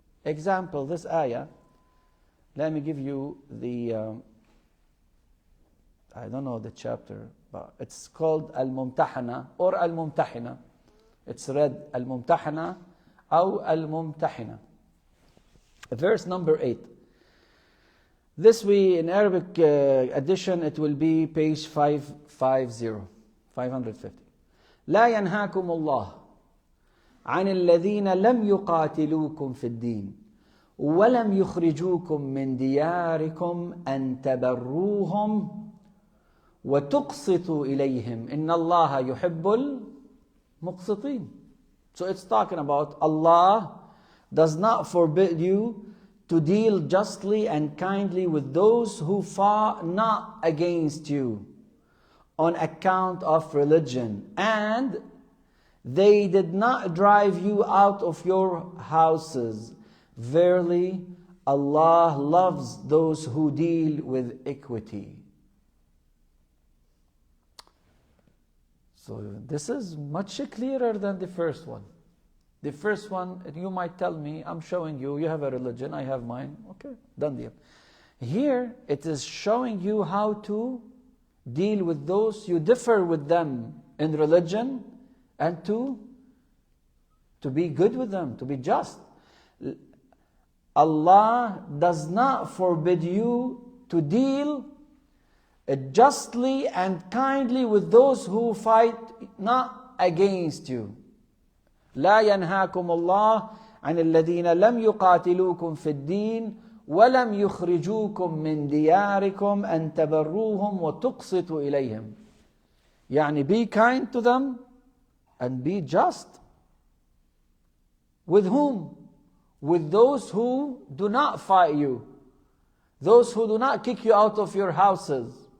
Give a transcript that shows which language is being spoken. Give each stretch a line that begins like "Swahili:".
English: Example, this ayah, let me give you the, I don't know the chapter, but it's called Al-Mumtahana or Al-Mumtahina. It's read Al-Mumtahana or Al-Mumtahina. Verse number 8. This in Arabic edition, it will be page 550.
Arabic: لا ينهاكم الله عن الذين لم يقاتلوكم في الدين ولم يخرجوكم من دياركم أن تبروهم وتقسطوا إليهم إن الله يحب المقسطين.
English: So it's talking about Allah does not forbid you to deal justly and kindly with those who fought not against you on account of religion, and they did not drive you out of your houses. Verily, Allah loves those who deal with equity. So this is much clearer than the first one. The first one, you might tell me, I'm showing you, you have a religion, I have mine. Okay, done deal. Here, it is showing you how to deal with those you differ with them in religion, and to be good with them, to be just. Allah does not forbid you to deal justly and kindly with those who fight not against you.
Arabic: لا ينهاكم الله عن الذين لم يقاتلوكم في الدين ولم يخرجوكم من دياركم أن تبروهم وتقسطوا إليهم.
English: يعني be kind to them and be just. With whom? With those who do not fight you, those who do not kick you out of your houses.